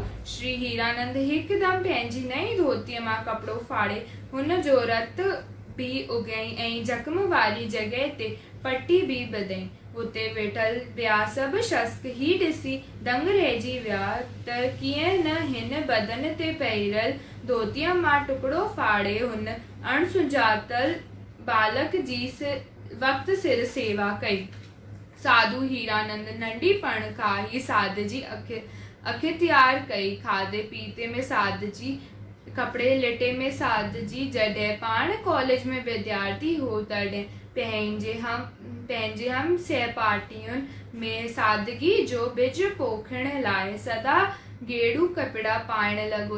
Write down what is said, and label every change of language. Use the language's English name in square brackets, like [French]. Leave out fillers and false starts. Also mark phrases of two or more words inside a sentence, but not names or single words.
[Sindhi] श्री हीरानंद हिकदमि पंहिंजी नई धोतीअ मां कपिड़ो फाड़े हुन जो रत बि उॻाई ऐं ज़ख़्म वारी जॻह ते पटी बि ॿधई। उते वेठल ॿिया सभु शख़्स ही ॾिसी दंग रहिजी विया त कीअं न हिन बदन ते पहिरियल धोतीअ मां टुकड़ो फाड़े हुन अणसुञातल बालक जी वक़्त सिर सेवा कई। साधु हीरानंद नंढिपण खां ई सादगी अख्तियार कई। खाधे पीते में सादगी, कपिड़े लिटे में सादगी। जॾहिं पाण कॉलेज में विद्यार्थी हो तॾहिं पंहिंजे हम सहपाठियुनि में सादगी जो बिज पोखण लाइ सदा गेड़ू कपिड़ा पाइण लॻो।